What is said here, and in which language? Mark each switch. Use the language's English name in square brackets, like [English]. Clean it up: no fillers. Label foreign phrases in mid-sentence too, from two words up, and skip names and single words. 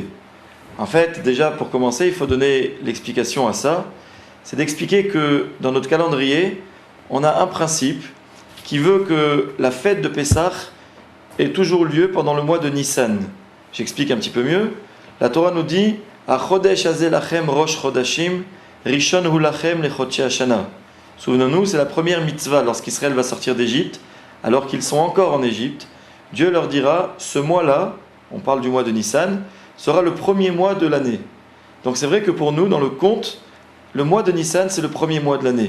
[French] En fait, déjà pour commencer, il faut donner l'explication à ça, c'est d'expliquer que dans notre calendrier, on a un principe qui veut que la fête de Pessah ait toujours lieu pendant le mois de Nissan. J'explique un petit peu mieux. La Torah nous dit [Hebrew] החודש הזה לכם ראש חדשים ראשון הוא לכם לחדשי השנה. [French] Souvenons-nous, c'est la première mitzvah lorsqu'Israël va sortir d'Égypte, alors qu'ils sont encore en Égypte. Dieu leur dira ce mois-là, on parle du mois de Nissan, sera le premier mois de l'année. Donc c'est vrai que pour nous, dans le compte, le mois de Nissan, c'est le premier mois de l'année.